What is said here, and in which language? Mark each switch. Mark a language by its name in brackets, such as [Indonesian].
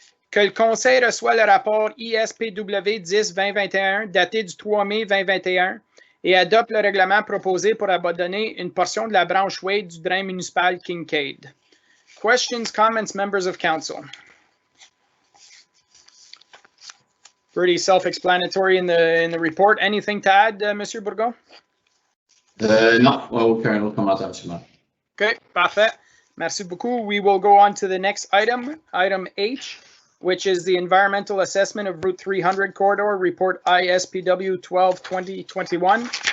[French] Que le conseil reçoit le rapport ISPW 10-2021 daté du 3 mai 2021 et adopte le règlement proposé pour abandonner une portion de la branche Wade du drain municipal Kincaid. [English] Questions, comments, members of council? Pretty self-explanatory in the report. Anything to add, Monsieur Bourgon? [French] Non, aucun commentaire, Monsieur Maire. Okay, parfait. Merci beaucoup. [English] We will go on to the next item, item H, which is the environmental assessment of Route 300 corridor, report ISPW 12-2021.